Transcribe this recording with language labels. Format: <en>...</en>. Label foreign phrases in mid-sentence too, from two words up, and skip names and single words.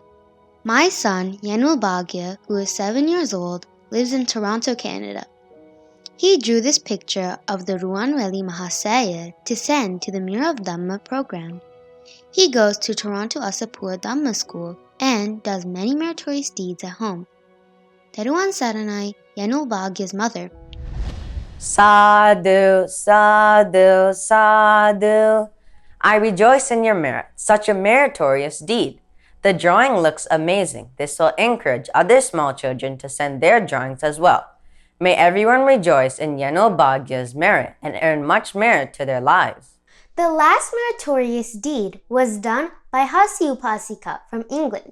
<en>My son, Yanul Bhagya, who is 7 years old, lives in Toronto, Canada. He drew this picture of the Ruanweli Mahasaya to send to the Mirror of Dhamma program. He goes to Toronto Asapur Dhamma School and does many meritorious deeds at home. Teruan Saranai, Yanul Bhagya's mother.</en> <pi>Sadhu, sadhu, sadhu.</pi> <en>I rejoice in your merit, such a meritorious deed. The drawing looks amazing. This will encourage other small children to send their drawings as well. May everyone rejoice in Yanul Bhagya's merit and earn much merit to their lives. The last meritorious deed was done by Hasi Upasika from England.</en>